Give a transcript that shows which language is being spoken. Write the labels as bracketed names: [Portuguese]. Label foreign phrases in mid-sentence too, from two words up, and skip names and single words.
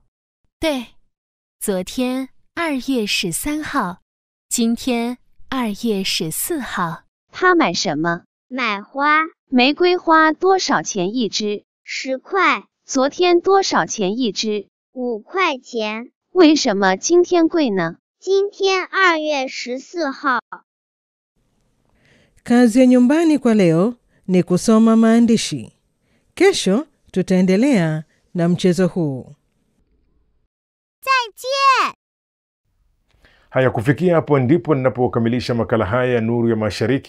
[Chinese] 对，昨天2月13号，今天2月14号。他买什么？买花。玫瑰花多少钱一支？10块。昨天多少钱一支？5块钱。为什么今天贵呢？今天2月14号。 [Swahili] Kazi ya nyumbani kwa leo ni kusoma maandishi. Kesho tutaendelea na mchezo huu. [Chinese] 再见. [Swahili] Haya, kufikia hapo ndipo ninapokamilisha makala haya ya Nuru ya Mashariki.